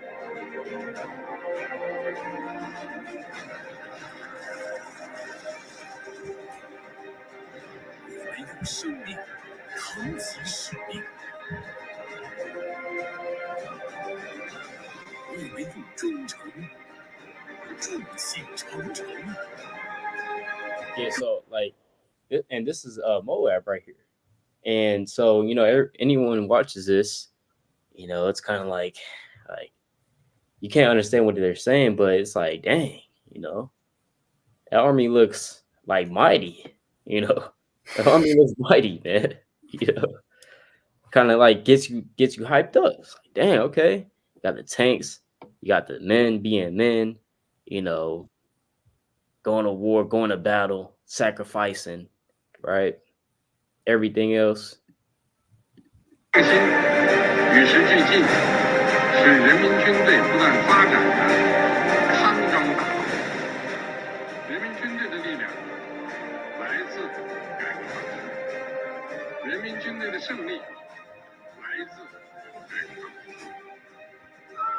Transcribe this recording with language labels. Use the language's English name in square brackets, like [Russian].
[Chinese] 我们用生命扛起使命，我们用忠诚筑起长城。 [English] Yeah, so like, and this is Moab right here, and so anyone who watches this, it's kind of like you can't understand what they're saying, but it's like, dang, that army looks like mighty, the army looks mighty, man, kind of like gets you hyped up. It's like, dang, okay, you got the tanks, you got the men being men, going to war, going to battle, sacrificing, right? Everything else. [Chinese] 与时俱进，使人民军队不断发展的康庄大道。人民军队的力量来自改革开放，人民军队的胜利来自改革开放。